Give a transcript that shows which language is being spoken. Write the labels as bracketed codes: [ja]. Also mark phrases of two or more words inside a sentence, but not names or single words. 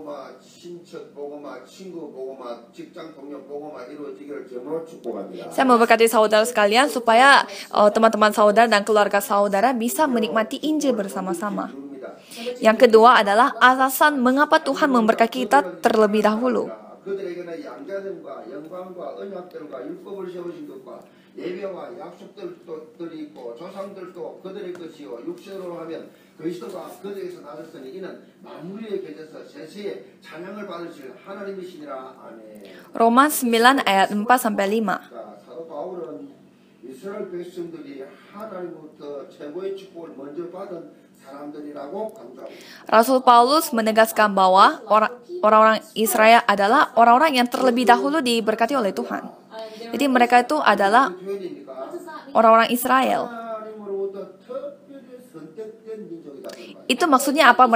[id] Saya memberkati saudara sekalian supaya teman-teman saudara dan keluarga saudara bisa menikmati Injil bersama-sama. Yang kedua adalah alasan mengapa Tuhan memberkati kita terlebih dahulu. [ko] 그들에게는 양자됨과 영광과 언약들과 율법을 세우신 것과 예배와 약속들이 있고 조상들도 그들의 것이요 육신으로 하면 그리스도가 그들에게서 나셨으니 이는 만물에 계셔서 세세에 찬양을 받으실 하나님이시니라. 아멘. [id] Roma 9 ayat 4-5. [ko] 사도 바울은 이스라엘 백성들이 하나님부터 최고의 축복을 먼저 받은 사람들이라고 강조합니다. [id] Rasul Paulus menegaskan bahwa orang-orang Israel adalah orang-orang yang terlebih dahulu diberkati oleh Tuhan. Jadi mereka itu adalah orang-orang Israel. Itu maksudnya apa?